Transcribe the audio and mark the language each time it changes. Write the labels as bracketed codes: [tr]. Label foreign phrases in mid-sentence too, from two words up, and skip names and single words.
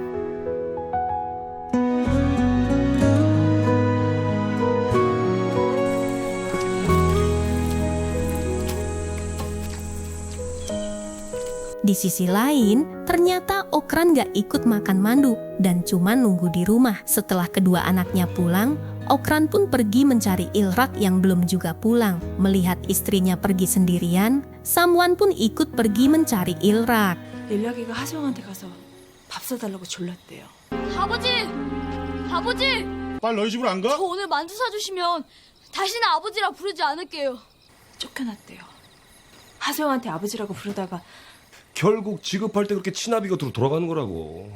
[id] Di sisi lain, ternyata Okran gak ikut makan mandu dan cuma nunggu di rumah. Setelah kedua anaknya pulang, Okran pun pergi mencari Ilrak yang belum juga pulang. Melihat istrinya pergi sendirian, Samwan pun ikut pergi mencari Ilrak. [ko] 일락이가 하소영한테 가서 밥 사달라고 졸랐대요. 아버지! 아버지! 빨리 너희 집으로 안 가? 저 오늘 만두 사주시면 다시는 아버지라 부르지 않을게요. 쫓겨났대요. 하소영한테 아버지라고 부르다가 결국 지급할 때 그렇게 친아비 곁으로 돌아가는 거라고.